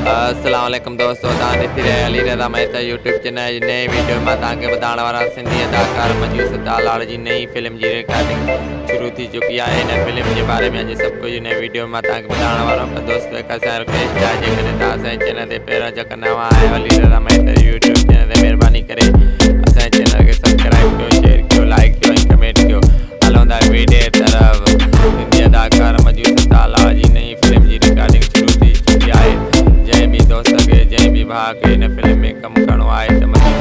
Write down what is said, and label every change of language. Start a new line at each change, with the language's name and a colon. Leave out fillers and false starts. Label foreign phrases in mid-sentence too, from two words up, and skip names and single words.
Arabic: السلام عليكم
Sindhi: दोस्तों, अली रज़ा मेहता यूट्यूब चैनल नई वीडियो में तव्हांखे ॿुधाइण वारा सिंधी अदाकार मंजू सतालाल जी नई फिल्म जी रिकॉर्डिंग शुरू थी चुकी है। इन फिल्म
Urdu: کے بارے میں
Sindhi: अॼु सब कुछ नई वीडियो में तव्हांखे ॿुधाइण वारो आहियां। दोस्तों हिकु असांजो रिक्वेस्ट आहे, जेकॾहिं तव्हां असांजे चैनल ते पहिरियों जेका नवां आहियो अली रज़ा मेहता यूट्यूब चैनल ते महिरबानी करे असांजे चैनल खे सब्सक्राइब कयो, शेयर कयो, लाइक कयो ऐं कमेंट कयो। हलूं था वीडियो तरफ। सिंधी अदाकार मंजू सतालाल जी नई फिल्म जी रिकॉर्डिंग शुरू थी चुकी है। जंहिं भी दोस्त के जंहिं भी भाउ खे इन फिल्म में कमु करणो आहे त